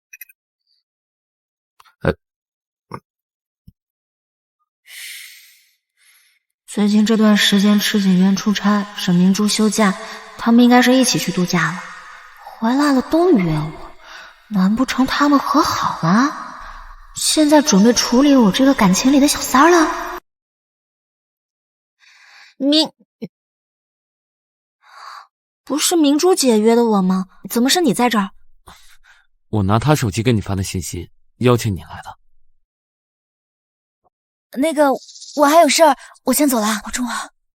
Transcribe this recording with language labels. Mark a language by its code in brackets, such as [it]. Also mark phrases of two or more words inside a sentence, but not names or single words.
[zh] 最近這段時間池景淵出差，沈明珠休假，他們應該是一起去度假了。回來了都約我，難不成他們和好了？現在準備處理我這個感情裡的小三兒了？不是明珠姐约的我吗？怎么是你在这儿？我拿他手机给你发的信息，邀请你来的。那个，我还有事儿，我先走了，保重啊。